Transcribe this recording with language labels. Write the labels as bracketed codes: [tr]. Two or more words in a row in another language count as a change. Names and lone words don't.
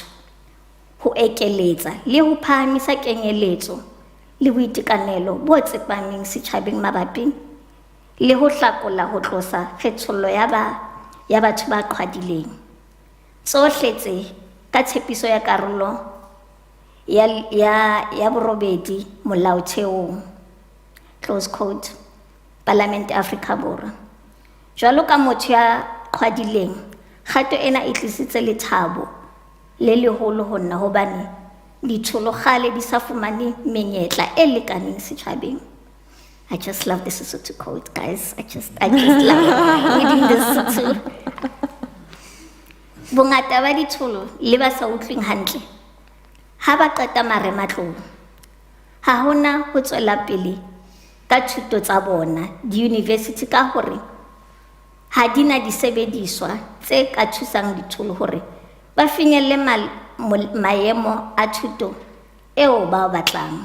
[st] Ho ekeletsa le ho phahamisa kenyeletso le boitekanelo bo tsepameng setjhabeng mabapi le ho hlakola ho tlosa kgethollo ya batho ba qhwadileng. Tsohle tse ka tshepiso ya karolo ya borobedi molaotheong. [en] Close quote. Parliament Afrika Borwa. [st] Jwalo ka motho ya qhwadileng, kgato ena e tlisitse lethabo le leholo ho nna hobane ditsholo kgale di sa fumane menyetla e lekaneng setjhabeng. [en] I just love this Sesotho quote, guys. I just love reading this Sesotho. [st] Bongata ba ditsholo le ba sa utlweng hantle ha ba qeta marematlou, ha hona ho tswela pele ka thuto tsa bona di-university ka hore ha di na disebediswa tse ka thusang ditsholo hore ba finyelle maemo a thuto eo ba batlang.